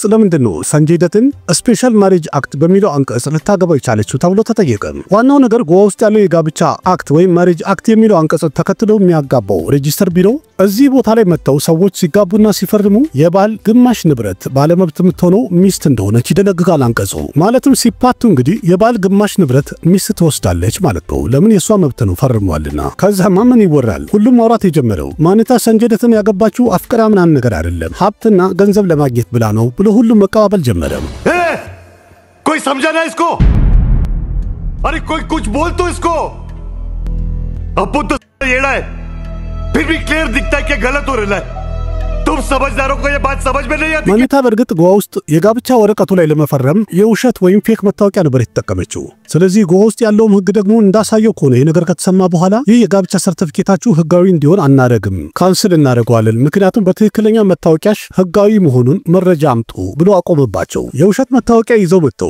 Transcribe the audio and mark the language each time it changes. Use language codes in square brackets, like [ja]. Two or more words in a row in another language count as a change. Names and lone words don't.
[am] ለምንድን ነው ሰንጀይ ደትን [en] special marriage act [am] በሚለው አንቀጽ ልታገባው የቻለችው ተብሎ ተጠየቀ። ዋናው ነገር ጎዋ ውስጥ ያለው የጋብቻ አክት ወይም [en] marriage act [am] የሚለው አንቀጽ ተከትሎ የሚያጋባው ሬጂስተር ቢሮ እዚህ ቦታ ላይ መጥተው ሰዎች ሲጋቡና ሲፈርሙ የባል ግማሽ ንብረት ባለመብት የምትሆነው ሚስት እንደሆነች ይደነግጋል አንቀጹ። ማለትም ሲፓቱ እንግዲህ የባል ግማሽ ንብረት ሚስት ትወስዳለች ማለት ነው። ለምን የሷ መብት ነው ፈርሟልና። ከዛማ ምን ይወራል? ሁሉም ማውራት የጀመረው ማኒታ ሰንጀይ ደትን ያገባችው አፍቅራ ምናምን ነገር አይደለም ሀብትና ገንዘብ ለማግኘት ብላ ነው ብሎ ሁሉም መቀባበል ጀመረ። [hi] कोई समझा ना इसको? अरे कोई कुछ बोल तो इसको। अब तो येड़ा है, फिर भी क्लियर दिखता है कि गलत हो रहा है। तुम समझदारों को ये बात समझ में नहीं आती? [am] ማኒታ በርግጥ ጎዋ ውስጥ የጋብቻ ወረቀቱ ላይ ለመፈረም የውሸት ወይም ፌክ መታወቂያ ነበር የተጠቀመችው። ስለዚህ ጎዋ ውስጥ ያለውም ህግ ደግሞ እንዳሳየው ከሆነ ይህ ነገር ከተሰማ በኋላ ይህ የጋብቻ ሰርቲፊኬታችሁ ህጋዊ እንዲሆን አናረግም፣ ካንስል እናደርገዋለን፣ ምክንያቱም በትክክለኛ መታወቂያሽ ህጋዊ መሆኑን መረጃ አምጡ ብሎ አቆመባቸው። የውሸት መታወቂያ ይዘው መጥተው